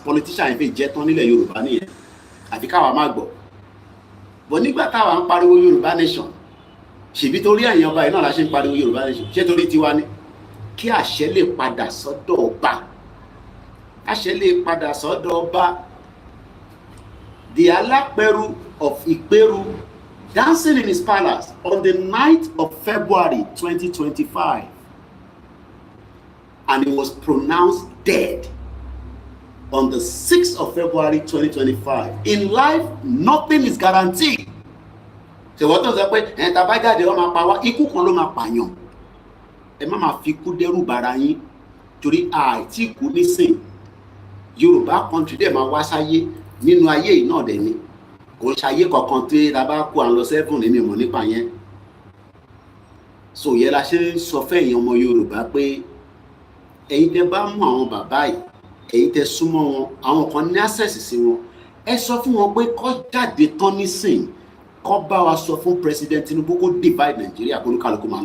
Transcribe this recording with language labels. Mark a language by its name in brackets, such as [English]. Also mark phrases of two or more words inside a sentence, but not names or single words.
[Yoruba] Politician yẹn fi jẹ́ tán nílẹ̀ Yorùbá nìyẹn. Àfi káwa má gbọ́. bọ̀ nígbà táwa ń pariwo Yorùbá nation ṣèbí torí ẹ̀yin ọba yìí náà la ṣe ń pariwo Yorùbá nation, ṣé torí tiwa ni? Kí àṣẹ lè padà sọ́dọ̀ ọba, àṣẹ lè padà sọ́dọ̀ ọba. [English] The Alaperu of Iperu dancing in his palace on the 9th of February 2025, and he was pronounced dead on the 6th of February 2025. In life, nothing is guaranteed. So what does that mean? [Yoruba] And tabaga de ma pa wa ikú kan ló máa pààyàn. Ẹ má máa fi ikú dẹ́rù bara yín torí àìtí ikú nísìn. Yorùbá country dẹ̀ máa wá sáyé nínú ayé yìí náà dẹ̀ ni. Kò ṣayé kankan tí ta bá kó à ń lọ 7 ní mímọ̀ nípa yẹn. So yẹ la ṣe ń sọ fẹ́yìn ọmọ Yorùbá pé ẹ̀yin tẹ́ bá mú àwọn bàbá yìí, ẹ̀yin tẹ́ súnmọ́ wọn, àwọn kan ní access sí wọn, ẹ sọ fún wọn pé kó jáde tán nísìn, kó bá wa sọ fún President Tinubu kó divide Nigeria kó kálukú máa lọ.